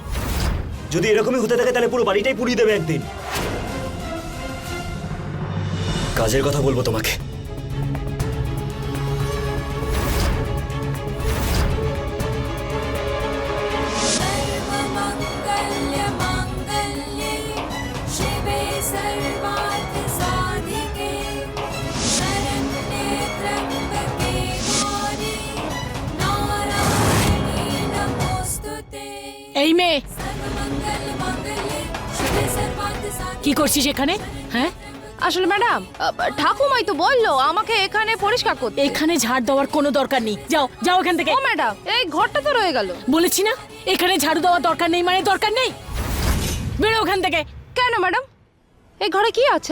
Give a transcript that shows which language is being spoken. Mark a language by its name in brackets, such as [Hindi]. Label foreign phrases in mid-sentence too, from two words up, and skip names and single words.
[Bangla] যদি এরকমই হতে থাকে তাহলে পুরো বাড়িটাই পুড়িয়ে দেবে একদিন। কাজের কথা বলবো তোমাকে। [Sanskrit] सर्वमङ्गल्यमाङ्गल्ये शिवे सर्वार्थसाधिके शरण्ये त्र्यम्बके गौरी नारायणी नमोऽस्तु ते। [Bangla] এই মেয়ে, [Sanskrit] सर्वमङ्गलमाङ्गल्ये शिवे सर्वार्थसाधिके [Bangla] করছিস এখানে? হ্যাঁ, আসলে ম্যাডাম ঠাকুমাই তো বললো আমাকে এখানে পরিষ্কার করতে। এখানে ঝাড় দেওয়ার কোনো দরকার নেই, যাও যাও এখান থেকে। ও ম্যাডাম, এই ঘরটা তো রয়ে গেল। বলেছি না এখানে ঝাড়ু দেওয়ার দরকার নেই মানে দরকার নেই, বেরো ওখান থেকে। কেন ম্যাডাম, এই ঘরে কি আছে?